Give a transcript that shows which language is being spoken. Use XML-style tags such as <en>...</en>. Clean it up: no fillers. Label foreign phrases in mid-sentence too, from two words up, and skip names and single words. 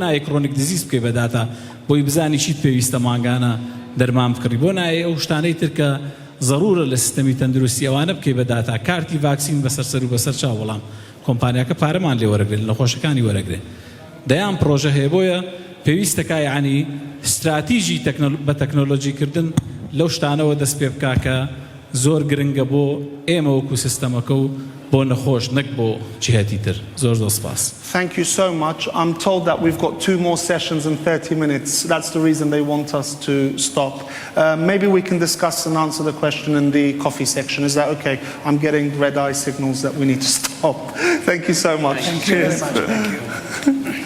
<ckb>نایە</ckb> <en>chronic disease</en> <ckb>بکەی بەداتا بۆی بزانی چیت پێویستە مانگانە دەرمان بکڕی بۆ نایە ئەو شتانەی تر کە ضرورە لە سیستەمی تەندروستی ئەوانە بکەی بەداتا کارتی ڤاکسین بەسەر سەر و بەسەر چاو بەڵام کۆمپانیاکە پارەمان لێ وەرەگرێت لە نەخۆشەکانی وەرەگرێت دەیان پرۆژە هەیە بۆیە پێویستەکە یعنی استراتیژی بە تەکنۆلۆژیکردن لەو شتانەوە دەست پێ بکا کە زۆر گرنگە بۆ ئێمە وەکو سیستەمەکە و بۆ نەخۆش نەک بۆ جیهەتی تر زۆر سپاس.</ckb> <en>Thank you so much. I'm told that we've got 2 more sessions in 30 minutes. That's the reason they want us to stop. Maybe we can discuss and answer the question in the coffee section. Is that okay? I'm getting red eye signals that we need to stop. Thank you so much. Thank you very much. Thank you.</en>